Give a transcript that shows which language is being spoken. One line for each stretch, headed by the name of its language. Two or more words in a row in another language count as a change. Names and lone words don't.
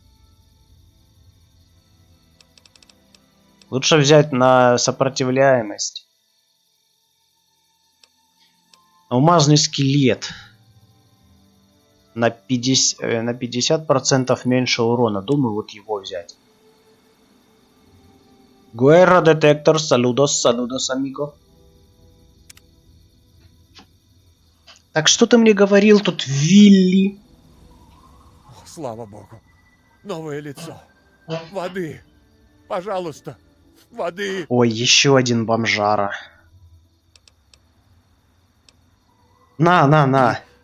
Russian: Лучше взять на сопротивляемость. Алмазный скелет. На 50% меньше урона. Думаю, вот его взять.
Spanish: Guerra детектор, saludos, amigo.
Russian: Так что ты мне говорил тут, Вилли? Слава богу. Новое лицо. Воды. Пожалуйста. Воды. Ой, еще один бомжара. На.